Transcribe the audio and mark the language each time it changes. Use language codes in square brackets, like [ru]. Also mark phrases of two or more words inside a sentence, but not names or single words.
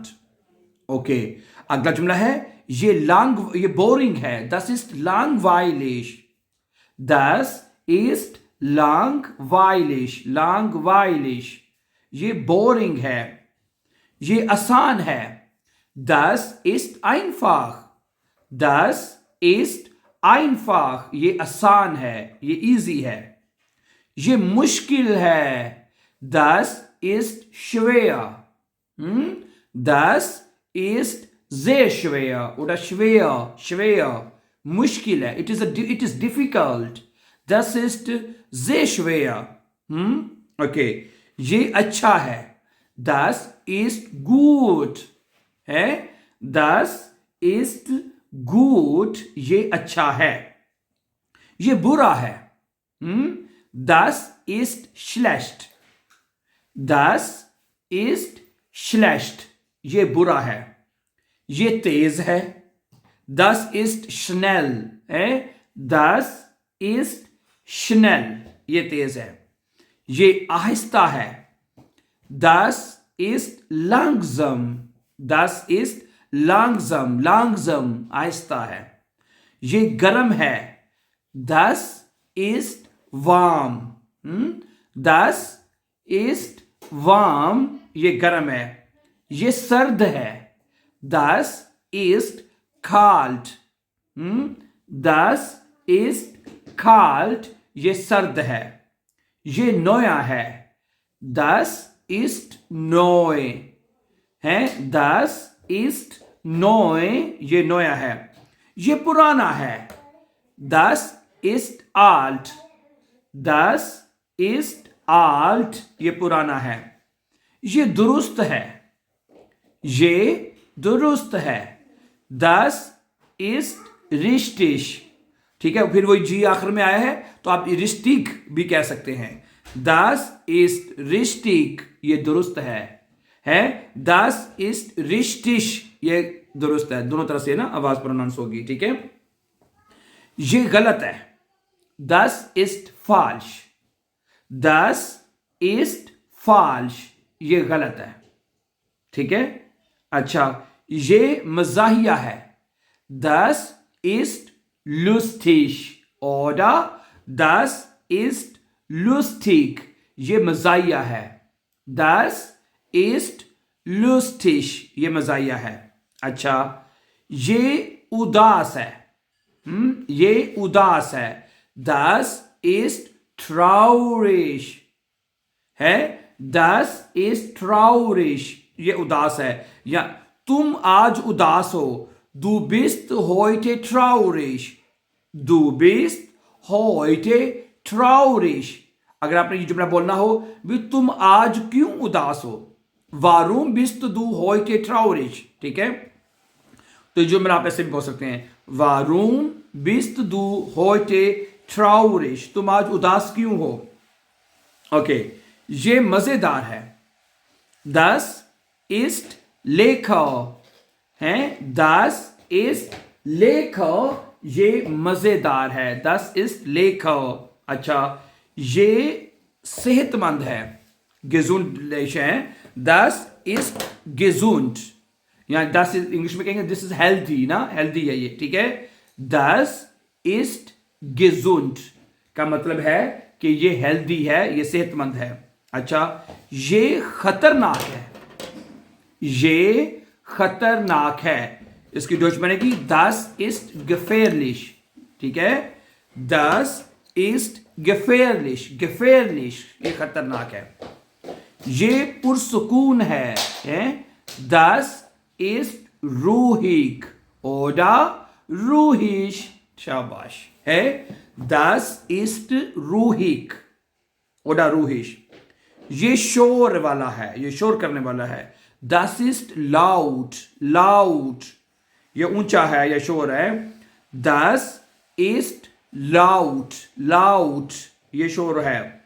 [ur] اوکے، اگلا جملہ ہے یہ بورنگ ہے, [de] das ist langweilig, das ist langweilig, [ur] یہ بورنگ ہے. یہ آسان ہے, [de] das ist einfach, das ist einfach, [ur] یہ آسان ہے، یہ ایزی ہے. یہ مشکل ہے, [de] das ist schwer, das ist sehr schwer oder schwer, [ur] مشکل ہے, [en] it is difficult, [de] das ist sehr schwer। [ur] اوکے، یہ اچھا ہے, [de] das ist gut है, das ist gut, [ur] یہ اچھا ہے. یہ برا ہے, [de] das ist schlecht, das ist schlecht, [ur] یہ برا ہے. یہ تیز ہے, [de] das ist schnell है, das ist schnell, [ur] یہ تیز ہے. یہ آہستہ ہے, [de] das ist langsam, das ist langsam, langsam [ur] آہستہ ہے. یہ گرم ہے, [de] das ist warm, das ist warm, [ur] یہ گرم ہے. یہ سرد ہے, [de] das ist kalt, das ist kalt, [ur] یہ سرد ہے. یہ نیا ہے, [de] das ist neu है, das ist neu, [ur] یہ نیا ہے. یہ پرانا ہے, [de] das ist alt, das ist alt, [ur] یہ پرانا ہے. یہ درست ہے، یہ درست ہے, [de] das ist richtig। [ur] ٹھیک ہے، پھر وہی جی آخر میں آیا ہے تو آپ رِسٹِک بھی کہہ سکتے ہیں, [de] das ist richtig, [ur] یہ درست ہے [de] das ist richtig, [ur] یہ درست ہے. دونوں طرح سے نا آواز پروناؤنس ہوگی. ٹھیک ہے، یہ غلط ہے, [de] das ist falsch, das ist falsch, [ur] یہ غلط ہے. ٹھیک ہے، اچھا، یہ مزاحیہ ہے, [de] das ist lustig oder das ist lustig, [ur] یہ مزاحیہ ہے, [de] das ist lustig, [ur] یہ مزاحیہ ہے. اچھا، یہ اداس ہے، یہ اداس ہے, [de] das ist traurig है, das ist traurig, [ur] یہ اداس ہے. یا تم آج اداس ہو, [de] du bist heute traurig, du bist heute traurig। [ur] اگر آپ نے یہ جملہ بولنا ہو بھی تم آج کیوں اداس ہو, [de] warum bist du heute traurig। [ur] ٹھیک ہے، تو یہ جملہ آپ ایسے بھی بول سکتے ہیں, [de] warum bist du heute traurig, [ur] تم آج اداس کیوں ہو? اوکے، یہ مزےدار ہے. [de] Das ist lecker है, das ist lecker, [ur] یہ مزےدار ہے. [de] Das ist lecker। [ur] اچھا، یہ صحت مند ہے, gesund है। [de] Das ist gesund, [ur] यहाँ [de] das ist [ur] انگلش میں کہیں گے [en] this is healthy [ur] ना, healthy ہے یہ، ٹھیک ہے. [de] Das ist gesund [ur] کا مطلب ہے کہ یہ ہیلدی ہے، یہ صحت مند ہے. اچھا، یہ خطرناک ہے، یہ خطرناک ہے، اس کی ڈوئچ بنے گی [de] das ist gefährlich, [ur] ٹھیک ہے. [de] das ist gefährlich, gefährlich [ur] یہ خطرناک ہے. یہ پرسکون ہے, [de] das ist ruhig oder ruhig, [ur] شاباش ہے. [de] das ist ruhig oder ruhig, [ur] یہ شور والا ہے، یہ شور کرنے والا ہے. [de] das ist laut, laut, [ur] یہ اونچا ہے، یہ شور ہے. [de] das ist laut, laut, [ur] یہ شور ہے.